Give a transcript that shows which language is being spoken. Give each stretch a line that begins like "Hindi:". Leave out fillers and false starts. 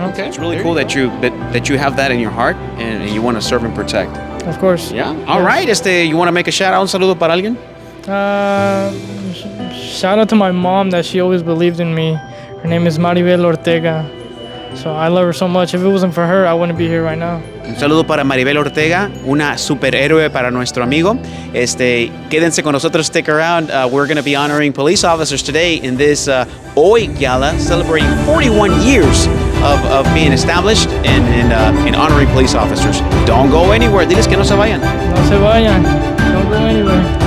English: Okay, it's really cool that you have that in your heart and you want to serve and protect. Of course. Yeah. All right. You want to make a shout out,
Spanish: un saludo para alguien?
English: Shout out to my mom that she always believed in me. Her name is Maribel Ortega. So I love her so much. If it wasn't for her, I wouldn't be here right now.
Spanish: Un saludo para Maribel Ortega, una superhéroe para nuestro amigo. Quédense con nosotros,
English: stick around. We're going to be honoring police officers today in this Hoy Gala, celebrating 41 years of being established and honoring police officers. Don't go anywhere.
Spanish: Diles que no se vayan. No se vayan.
English: Don't go anywhere.